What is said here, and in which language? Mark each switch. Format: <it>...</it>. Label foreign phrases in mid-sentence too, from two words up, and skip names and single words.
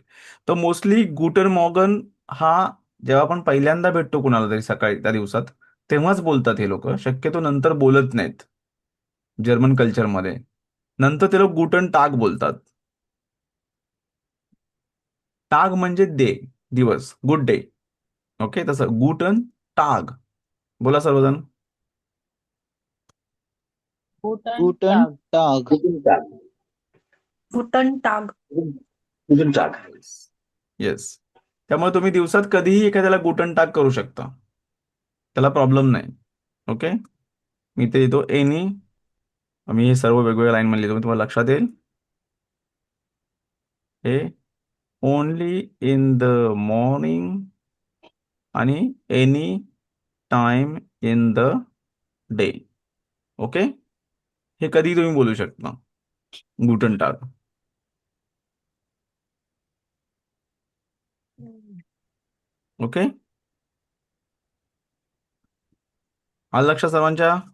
<mr>तर मोस्टली</mr> <de>Guten Morgen</de> <mr>हा जेव्हा आपण पहिल्यांदा भेटतो कुणाला तरी सकाळी त्या दिवसात, तेव्हाच बोलतात हे लोक. शक्यतो नंतर बोलत नाहीत जर्मन कल्चरमध्ये. नंतर ते लोक</mr> <de>Guten Tag</de> <mr>बोलतात. टाग म्हणजे डे, दिवस,</mr> <en>good day.</en> <mr>ओके. तसं</mr> <de>Guten Tag.</de> <mr>बोला सर्वजण. गुटन गुटन टाग. टाग.</mr> <de>Guten Tag. Guten Tag. Guten Tag.</de> <mr>येस. त्यामुळे तुम्ही दिवसात कधीही एखाद्याला</mr> <de>Guten Tag</de> <mr>करू शकता, त्याला प्रॉब्लेम नाही. ओके. मी ते देतो एनी. मी हे सर्व वेगवेगळ्या लाईन मध्ये लिहितो, तुम्हाला लक्षात येईल. हे</mr> <en>only in the morning</en> <mr>आणि</mr> <en>any time in the day.</en> <mr>ओके. हे कधी तुम्ही बोलू शकता</mr> <de>Guten Tag.</de> <mr>ओके. आलं लक्षात सर्वांच्या?</mr>